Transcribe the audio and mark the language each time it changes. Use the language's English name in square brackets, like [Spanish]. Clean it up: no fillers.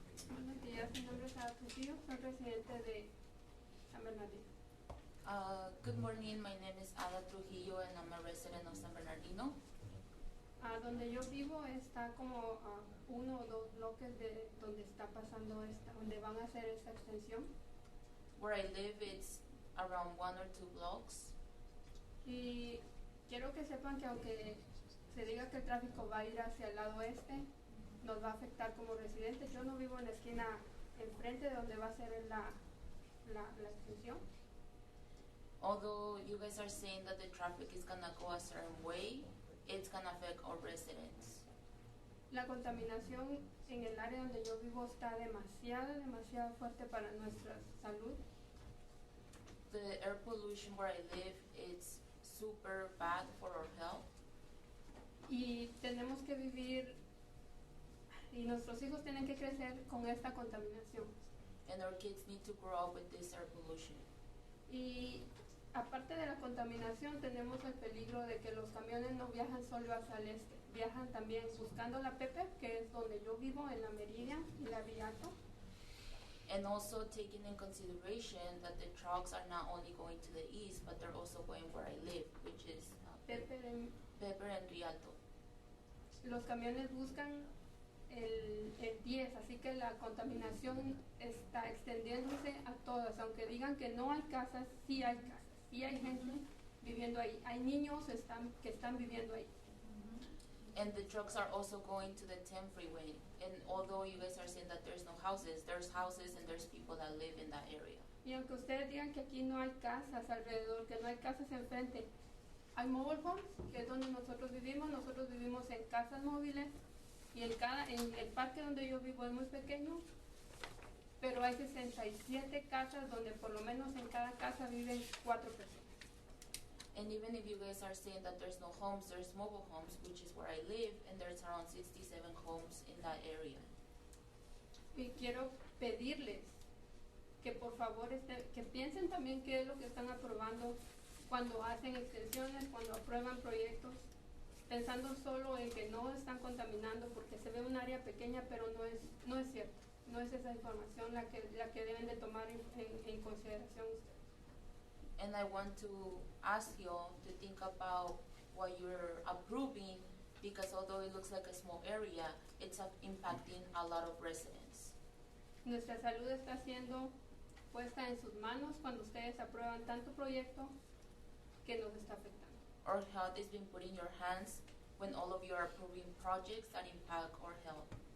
[Spanish] Buenos días, mi nombre es Ada Trujillo, soy residente de San Bernardino. [English] Good morning, my name is Ada Trujillo and I'm a resident of San Bernardino. [Spanish] Donde yo vivo está como uno o dos bloques de donde está pasando donde van a hacer esta extensión. [English] Where I live, it's around 1 or 2 blocks. [Spanish] Y quiero que sepan que aunque se diga que el tráfico va a ir hacia el lado este, nos va a afectar como residentes. Yo no vivo en la esquina enfrente de donde va a ser la extensión. [English] Although you guys are saying that the traffic is gonna go a certain way, it's gonna affect our residents. [Spanish] La contaminación en el área donde yo vivo está demasiado fuerte para nuestra salud. [English] The air pollution where I live, it's super bad for our health. [Spanish] Y tenemos que vivir, y nuestros hijos tienen que crecer con esta contaminación. [English] And our kids need to grow up with this air pollution. [Spanish] Y aparte de la contaminación, tenemos el peligro de que los camiones no viajan solo hacia el este, viajan también buscando la Pepe, que es donde yo vivo, en la Meridian y la Villato. [English] And also taking in consideration that the trucks are not only going to the east, but they're also going where I live, which is Pepper and Rialto. [Spanish] Los camiones buscan el 10, así que la contaminación está extendiéndose a todas. Aunque digan que no hay casas, sí hay casas, sí hay gente viviendo ahí. Hay niños que están viviendo ahí. [English] And the trucks are also going to the 10 freeway. And although you guys are saying that there's no houses, there's houses and there's people that live in that area. [Spanish] Y aunque ustedes digan que aquí no hay casas alrededor, que no hay casas enfrente, hay mobile homes, que es donde nosotros vivimos en casas móviles, y en el parque donde yo vivo es muy pequeño, pero hay 67 casas donde por lo menos en cada casa viven 4 personas. [English] And even if you guys are saying that there's no homes, there's mobile homes, which is where I live, and there's around 67 homes in that area. [Spanish] Y quiero pedirles que por favor que piensen también qué es lo que están aprobando cuando hacen extensiones, cuando aprueban proyectos, pensando solo en que no están contaminando porque se ve un área pequeña, pero no es cierto. No es esa información la que deben de tomar en consideración ustedes. [English] And I want to ask you to think about what you're approving, because although it looks like a small area, it's impacting a lot of residents. [Spanish] Nuestra salud está siendo puesta en sus manos cuando ustedes aprueban tanto proyecto que nos está afectando. [English] Our health is being put in your hands when all of you are approving projects that impact our health.